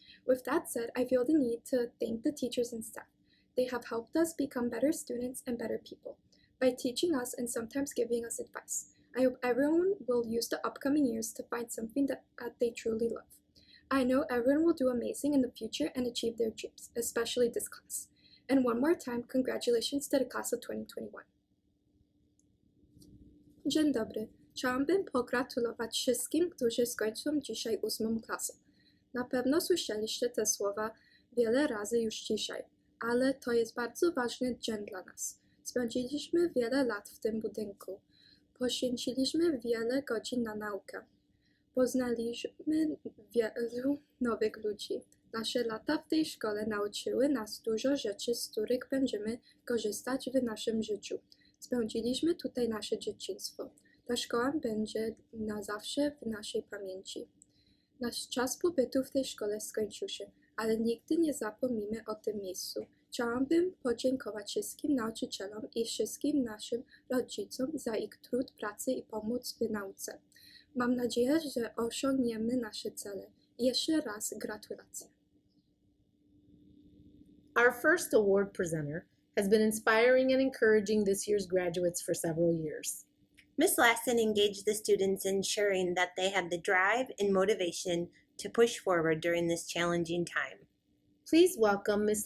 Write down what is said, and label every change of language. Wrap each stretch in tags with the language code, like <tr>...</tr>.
<en>With that said, I feel the need to thank the teachers and staff. They have helped us become better students and better people by teaching us and sometimes giving us advice. I hope everyone will use the upcoming years to find something that they truly love. I know everyone will do amazing in the future and achieve their dreams, especially this class. And one more time, congratulations to the class of 2021.</en> <pl>Dzień dobry. Chciałabym pogratulować wszystkim, którzy skończą dzisiaj 8. klasę. Na pewno słyszeliście te słowa wiele razy już dzisiaj, ale to jest bardzo ważny dzień dla nas. Spędziliśmy wiele lat w tym budynku. Poświęciliśmy wiele godzin na naukę. Poznaliśmy wielu nowych ludzi. Nasze lata w tej szkole nauczyły nas dużo rzeczy, z których będziemy korzystać w naszym życiu. Spędziliśmy tutaj nasze dzieciństwo. Ta szkoła będzie na zawsze w naszej pamięci. Nasz czas pobytu w tej szkole skończył się, ale nigdy nie zapomnimy o tym miejscu. Chciałabym podziękować wszystkim nauczycielom i wszystkim naszym rodzicom za ich trud, pracę i pomoc w nauce. Mam nadzieję, że osiągniemy nasze cele. Jeszcze raz gratulacje.</pl> <en>Our first award presenter has been inspiring and encouraging this year's graduates for several years. Ms. Lassen engaged the students, ensuring that they had the drive and motivation to push forward during this challenging time. Please welcome Ms.</en>